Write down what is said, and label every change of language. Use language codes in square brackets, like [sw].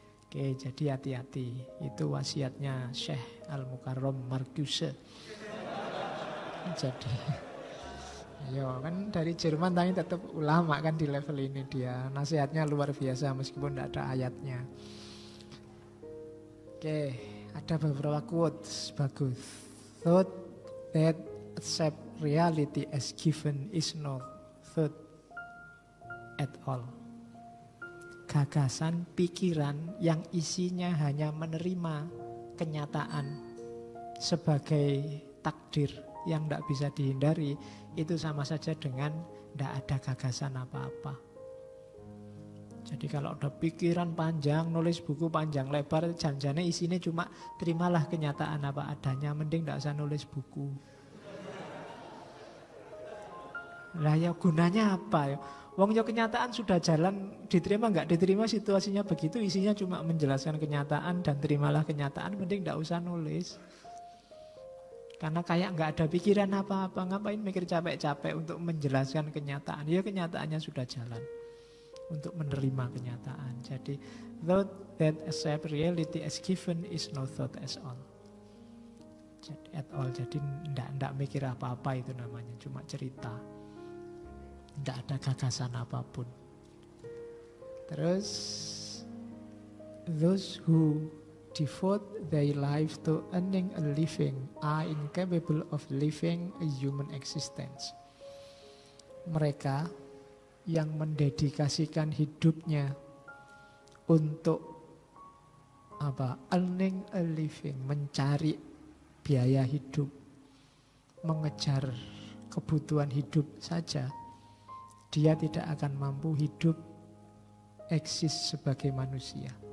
[id] Oke, jadi hati-hati. Itu wasiatnya Syekh Al-Mukarram Marcuse. Jadi yo kan dari Jerman tapi tetap ulama kan di level ini dia. Nasihatnya luar biasa meskipun tidak ada ayatnya. Oke, ada beberapa quotes bagus. [en] Thought that accept reality as given is not thought at all. [id] Gagasan, pikiran yang isinya hanya menerima kenyataan sebagai takdir yang tidak bisa dihindari, itu sama saja dengan tidak ada gagasan apa-apa. Jadi kalau ada pikiran panjang, nulis buku panjang lebar, jangan-jangan isinya cuma terimalah kenyataan apa adanya, mending tidak usah nulis buku. Lah ya gunanya apa ya? Wong ya kenyataan sudah jalan, diterima nggak diterima situasinya begitu, isinya cuma menjelaskan kenyataan dan terimalah kenyataan, mending tidak usah nulis. Karena kayak nggak ada pikiran apa-apa, ngapain mikir capek-capek untuk menjelaskan kenyataan? Ya kenyataannya sudah jalan. untuk menerima kenyataan. Jadi [en] thought that accept reality as given is no thought as all. [id] Jadi ndak mikir apa-apa itu namanya, cuma cerita. Ndak ada gagasan apapun. Terus [en] those who devote their life to earning a living are incapable of living a human existence. [id] Mereka yang mendedikasikan hidupnya untuk [en] earning a living, [id] mencari biaya hidup, mengejar kebutuhan hidup saja, dia tidak akan mampu hidup eksis sebagai manusia.